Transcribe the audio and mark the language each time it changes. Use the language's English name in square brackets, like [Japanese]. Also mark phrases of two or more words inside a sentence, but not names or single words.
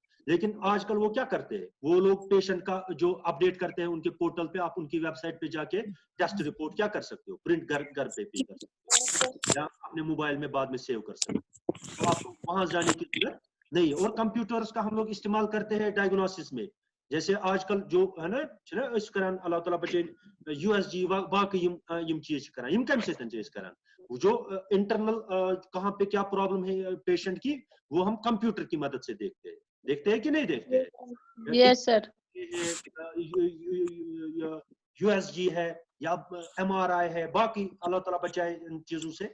[Urdu] لیکن آج کل وہ کیا کرتے ہیں, وہ لوگ پیشنٹ کا جو اپڈیٹ کرتے ہیں ان کے پورٹل پہ, آپ ان کی ویب سائٹ پہ جا کے [English] test report [Urdu] کیا کر سکتے ہو, پرنٹ گھر پہ بھی کر سکتے ہو, یا اپنے موبائل میں بعد میں سیو کر سکتے ہو. تو آپ کو وہاں جانے کی ضرورت نہیں. اور کمپیوٹرز کا ہم لوگ استعمال کرتے ہیں ڈائگنوسس میں, جیسے آج کل جو ہے نا [Kashmiri] اس کران اللہ تعالیٰ بچے یو ایس جی باقی یم چیز کران, یم کم سے کران, [Urdu] جو انٹرنل کہاں پہ کیا پرابلم ہے پیشنٹ کی, وہ ہم کمپیوٹر کی مدد سے دیکھتے ہیں کہ نہیں دیکھتے ہیں. [English] yes sir. [Urdu] یو ایس جی ہے یا ایم آر آئی ہے, باقی اللہ تعالیٰ بچائے ان چیزوں سے.